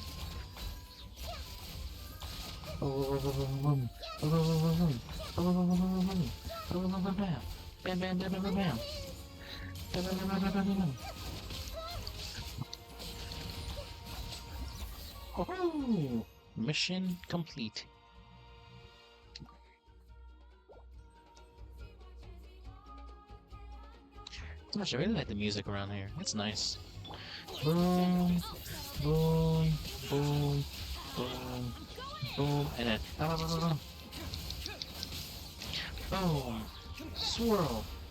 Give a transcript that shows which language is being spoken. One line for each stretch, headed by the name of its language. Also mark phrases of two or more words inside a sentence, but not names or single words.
English: Boom, boom, boom, boom, boom, boom, boom, boom, boom, boom, boom, bam, bam, bam, bam, bam, bam, bam, bam, bam, bam, bam, bam, bam. Oh, mission complete. Gosh, I really like the music around here. It's nice. Boom, boom, boom, boom, boom, and then boom, swirl.